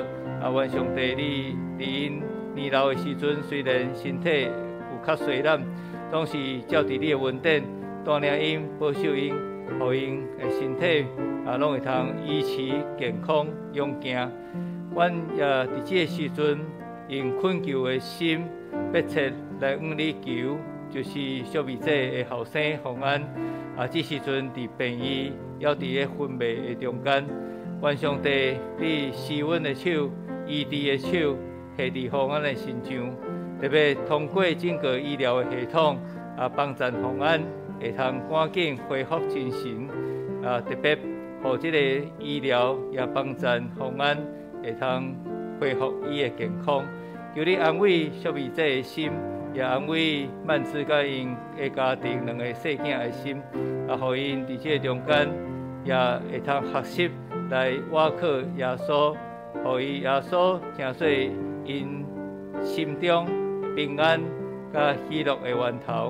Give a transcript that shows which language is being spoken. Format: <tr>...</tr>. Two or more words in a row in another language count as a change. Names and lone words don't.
<nan>愿上帝你伫因年老的时阵，虽然身体有较衰烂，总是照伫你的恩典带领因、保守因，互因的身体拢会通维持健康勇健。阮也伫这个时阵，用恳求的心，迫切来向你求，就是小妹姐的后生洪安。这时阵伫病院，还伫咧昏迷的中间。愿上帝你施恩的手、医治的手，下伫洪安的身上，特别通过整个医疗的系统，帮助洪安会通赶紧恢复精神。特别互这个医疗也帮助洪安会通恢复伊的健康。求你安慰小妹姐的心，也安慰曼芝甲因的家庭两个细囝的心，互因伫这中间也会通学习来倚靠耶稣，互伊耶稣成做因心中平安甲喜乐的源头。</nan>